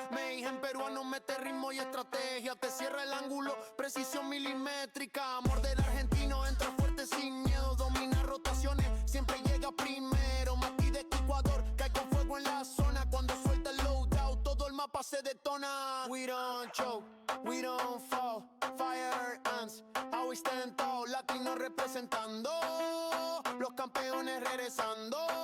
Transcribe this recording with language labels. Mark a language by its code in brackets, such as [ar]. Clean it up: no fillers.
[es] Mayhem peruano mete ritmo y estrategia, te cierra el ángulo, precisión milimétrica. Morde el argentino, entra fuerte sin miedo, domina rotaciones, siempre llega primero. Mati de Ecuador, cae con fuego en la zona. Cuando suelta el loadout, todo el mapa se detona. [en] We don't choke, we don't fall, fire ants, always stand tall. [es] Latinos representando, los campeones regresando.